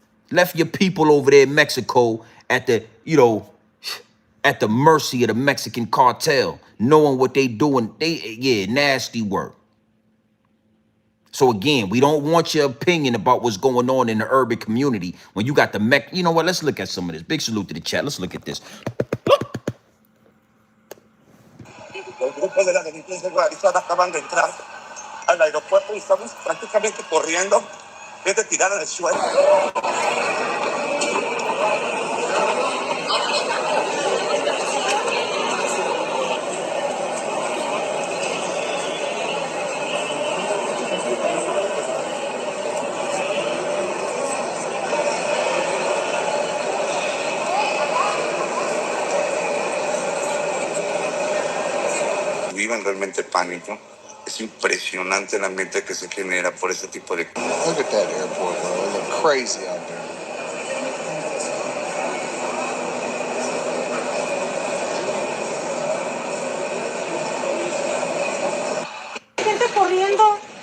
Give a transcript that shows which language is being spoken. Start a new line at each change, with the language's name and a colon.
English: Left your people over there in Mexico at the, at the mercy of the Mexican cartel, knowing what they doing. Nasty work. So again, we don't want your opinion about what's going on in the urban community when you got the you know what? Let's look at some of this. Big salute to the chat. Let's look at this.
Spanish: Los grupos de la delincuencia organizada acaban de entrar al aeropuerto y estamos prácticamente corriendo. Es de tirar al suelo. Viven realmente pánico. Es impresionante el ambiente que se genera por ese tipo de cosas.
English: Look at that airport, bro. It look crazy out there.
Spanish: Gente corriendo.